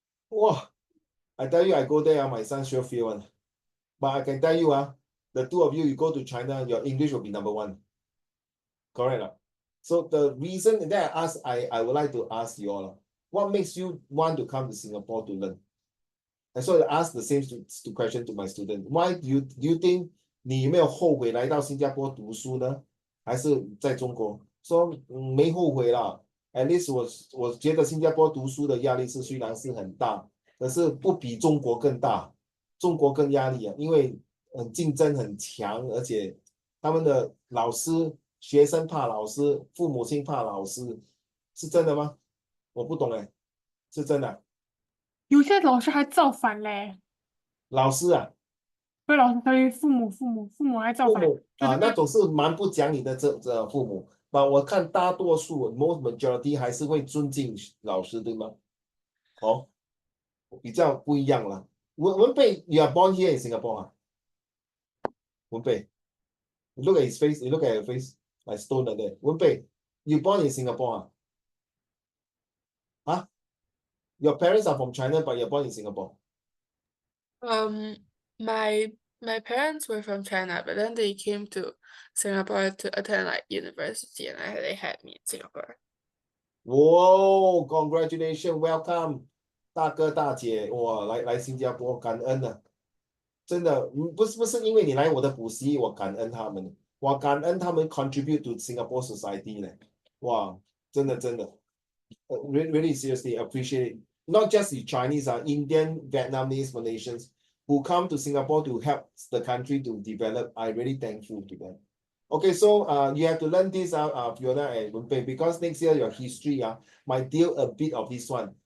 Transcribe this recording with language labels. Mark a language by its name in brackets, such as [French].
[English] Wow, I tell you, I go there, my son sure feel one. But I can tell you, the two of you go to China, your English will be number one. Correct. So the reason that I would like to ask you all, what makes you want to come to Singapore to learn? And so I ask the same question to my student. [Chinese] Why do you think 你有没有后悔来到新加坡读书呢？还是在中国？说没后悔啦。 At least 我觉得新加坡读书的压力虽然是很大，可是不比中国更大，中国更压力因为竞争很强，而且他们的老师、学生怕老师，父母亲怕老师，是真的吗？我不懂是真的。有些老师还造反嘞，老师不是老师，对父母还造反，那种是蛮不讲理的这父母。我看大多数 most majority 还是会尊敬老师，对吗？比较不一样了。 [English] 文贝 you are born here in Singapore 文贝 you look at his face, you look at your face like stone like that. 文贝 you born in Singapore your parents are from China but you're born in Singapore. My parents were from China, but then they came to Singapore to attend like university, and they had me in Singapore. [Chinese] Whoa, congratulations, welcome 大哥大姐，来新加坡，感恩真的不是因为你来我的补习，我感恩他们，我感恩他们 contribute to Singapore society 呢。 [English] 哇，真的 really seriously appreciate it. Not just the Chinese, Indian, Vietnamese, Malaysians who come to Singapore to help the country to develop. I really thankful to them. Okay, so you have to learn this Fiona and Wenpei, because next year your history might deal a bit of this one.